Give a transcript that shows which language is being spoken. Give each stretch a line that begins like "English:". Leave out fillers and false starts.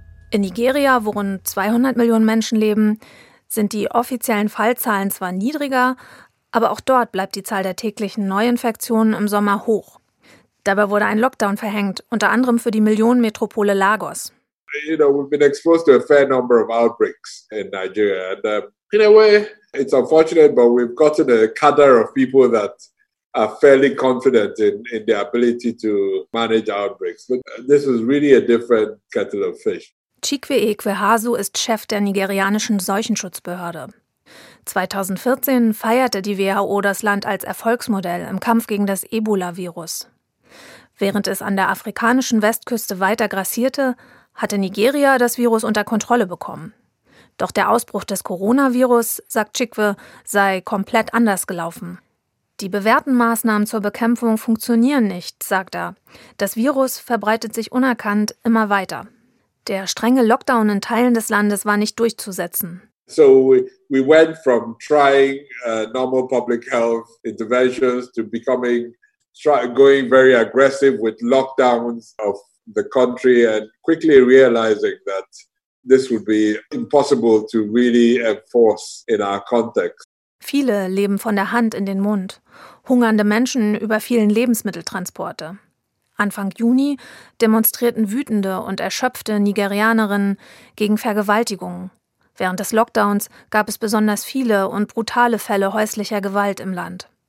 German: In Nigeria, wo rund 200 Millionen Menschen leben, sind die offiziellen Fallzahlen zwar niedriger, aber auch dort bleibt die Zahl der täglichen Neuinfektionen im Sommer hoch. Dabei wurde ein Lockdown verhängt, unter anderem für die Millionenmetropole Lagos.
English: You know, we've been exposed to a fair number of outbreaks in Nigeria. And in a way, it's unfortunate, but we've gotten a cadre of people that are fairly confident in their ability to manage outbreaks. But this is really a different kettle of fish.
German: Chikwe Ekwehazu ist Chef der nigerianischen Seuchenschutzbehörde. 2014 feierte die WHO das Land als Erfolgsmodell im Kampf gegen das Ebola-Virus. Während es an der afrikanischen Westküste weiter grassierte, hatte Nigeria das Virus unter Kontrolle bekommen. Doch der Ausbruch des Coronavirus, sagt Chikwe, sei komplett anders gelaufen. Die bewährten Maßnahmen zur Bekämpfung funktionieren nicht, sagt er. Das Virus verbreitet sich unerkannt immer weiter. Der strenge Lockdown in Teilen des Landes war nicht durchzusetzen.
English: So we went from trying normal public health interventions to becoming going very aggressive with lockdowns of the country and quickly realizing that this would be impossible to really enforce in our context.
German: Viele leben von der Hand in den Mund. Hungernde Menschen überfielen Lebensmitteltransporte. Anfang Juni demonstrierten wütende und erschöpfte Nigerianerinnen gegen Vergewaltigungen. Während des Lockdowns gab es besonders viele und brutale Fälle häuslicher Gewalt im Land.